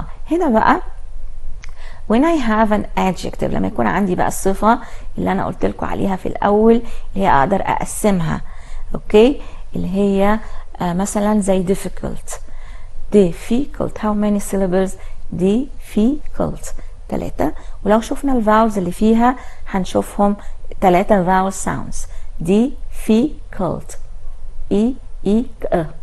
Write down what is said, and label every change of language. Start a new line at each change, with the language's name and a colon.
Arabic: هنا بقى
English: when I have an adjective،
Arabic: لما يكون عندي بقى الصفة اللي أنا قلت لكم عليها في الأول اللي هي أقدر أقسمها. أوكي، اللي هي مثلا زي difficult.
English: difficult how many syllables؟ difficult 3.
Arabic: ولو شفنا الفاولز اللي فيها هنشوفهم 3 vowel sounds.
English: difficult e e k.